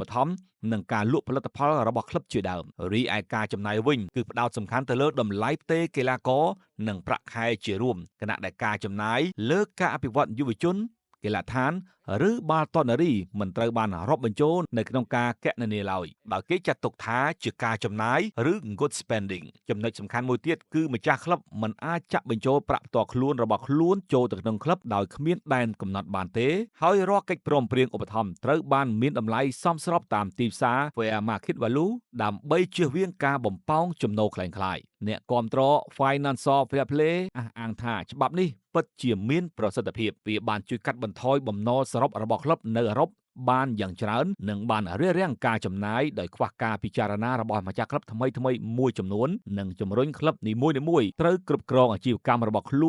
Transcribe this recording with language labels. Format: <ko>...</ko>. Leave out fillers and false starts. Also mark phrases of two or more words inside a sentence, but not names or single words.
<km>ត្ថម្ភនិងការលក់ផលិតផលរបស់ក្លឹបជាដើមរីឯការចំណាយវិញគឺផ្ដោតសំខាន់ទៅលើតម្លៃផ្ទេរកីឡាករនិងប្រាក់ខែ ជារួមខណៈដែលការចំណាយលើការអភិវឌ្ឍយុវជនកីឡដ្ឋានឬបាល់ទាត់នារីមិនត្រូវបានរាប់បញ្ចូលនៅក្នុងការគណនាឡើយដោយគេចាត់ទុកថាជាការចំណាយឬ</km> <en>good spending</en> <km>ចំណុចសំខាន់មួយទៀតគឺម្ចាស់ក្លឹបមិនអាចចាក់បញ្ចូលប្រាក់ផ្ទាល់ខ្លួនរបស់ខ្លួនចូលទៅក្នុងក្លឹបដោយគ្មានដែនកំណត់បានទេហើយរាល់កិច្ចព្រមព្រៀងឧបត្ថម្ភត្រូវបានមានតម្លៃសមស្រប តាមទីផ្សារ</km> <en>fair market value</en> <km>ដើម្បីជៀសវាងការបំផោងចំណូលក្លែងក្លាយអ្នកគាំទ្រ</km> <en>Financial Fair Play</en> <km>អះអាងថាច្បាប់នេះពិតជាមានប្រសិទ្ធភាពវាបានជួយកាត់បន្ថយបំណុលសរុបរបស់ក្លឹបនៅអឺរ៉ុបបានយ៉ាងច្រើននិងបានរារាំងការចំណាយដោយខ្វះការពិចារណារបស់ម្ចាស់ក្លឹបថ្មីមួយចំនួននិងជំរុញក្លឹបនីមួយៗត្រូវគ្រប់គ្រងអាជីវកម្មរបស់ខ្លួន</km>